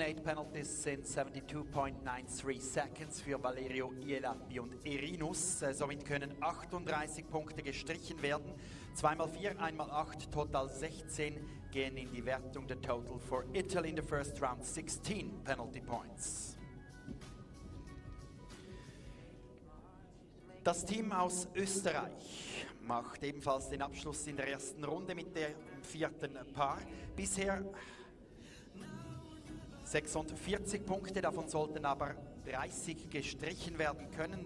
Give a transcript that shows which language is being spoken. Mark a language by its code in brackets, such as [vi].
[de] 8 penalties sind 72.93 seconds für Valerio, Ielappi und Irinus. Somit können 38 Punkte gestrichen werden. 2x4, 1x8, total 16 gehen in die Wertung. [en] The total for Italy in the first round, 16 penalty points. [de] Das Team aus Österreich macht ebenfalls den Abschluss in der ersten Runde mit dem 4. Paar. Bisher 46 Punkte, davon sollten aber 30 gestrichen werden können.